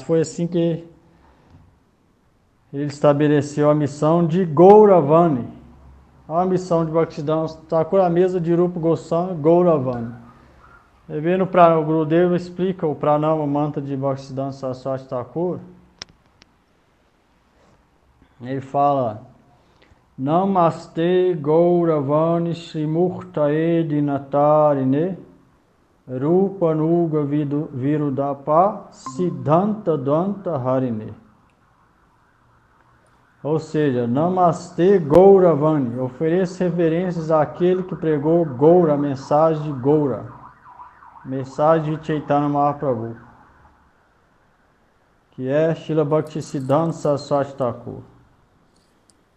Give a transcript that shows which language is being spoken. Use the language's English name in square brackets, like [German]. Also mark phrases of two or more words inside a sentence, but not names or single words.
[Portuguese] Foi assim que ele estabeleceu a missão de Gauravani. A missão de Bhaktisiddhanta Thakur, a mesa de Rupa Goswami, Gauravani. Vendo o Gurudeva explica o Pranama Mantra de Bhaktisiddhanta Saraswati Thakur. Ele fala: [Sanskrit] Namaste Gauravani Srimurtaye Dinatarine Rupa Nuga Virudapa Siddhanta Dvanta Harine. [Portuguese] Ou seja, [Sanskrit] Namaste Gauravani, [Portuguese] ofereço reverências àquele que pregou Gaura, a mensagem de Gaura. Mensagem de Chaitanya Mahaprabhu, que é Srila Bhaktisiddhanta Saraswati Thakur.